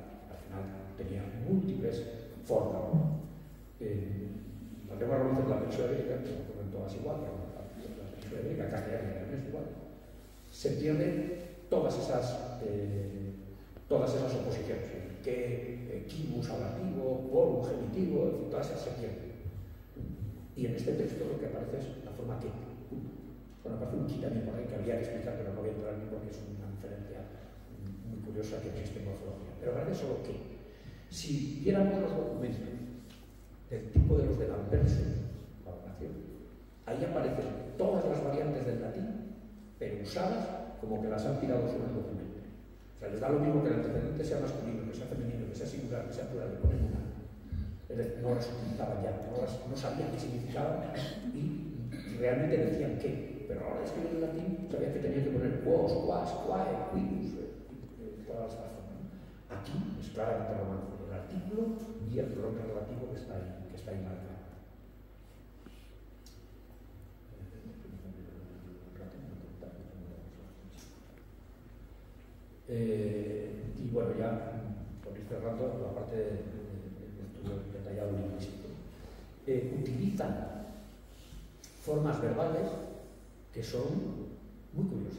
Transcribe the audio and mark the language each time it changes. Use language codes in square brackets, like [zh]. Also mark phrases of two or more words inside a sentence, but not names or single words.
[es] Al final tenía múltiples formas. La lengua romances de la península ibérica, que no fueron todas igual, pero la península ibérica, castellana y es igual. Se pierden todas esas oposiciones. Que quibus ablativo, quorum genitivo, todas esas se pierden. Y en este texto lo que aparece es la forma que. Bueno, aparece un qui también por ahí que habría que explicar, pero no voy a entrar en porque es una diferencia muy curiosa que existe en morfología. Pero aparece solo que. Si viéramos los documentos del tipo de los del Anverso, la oración, ahí aparecen todas las variantes del latín, pero usadas como que las han tirado sobre el documento. O sea, les da lo mismo que el antecedente sea masculino, que sea femenino, que sea singular, que sea plural, le ponen una. No las utilizaban ya, no sabían qué significaban y realmente decían qué. Pero ahora escriben en latín, sabían que tenían que poner [la] quos, quas, quae, quibus, [es] todas las formas. Aquí es claramente romance, el artículo y el pronombre relativo que está ahí marcado. Y bueno, ya por ir cerrando la parte del estudio detallado lingüístico, utilizan formas verbales que son muy curiosas.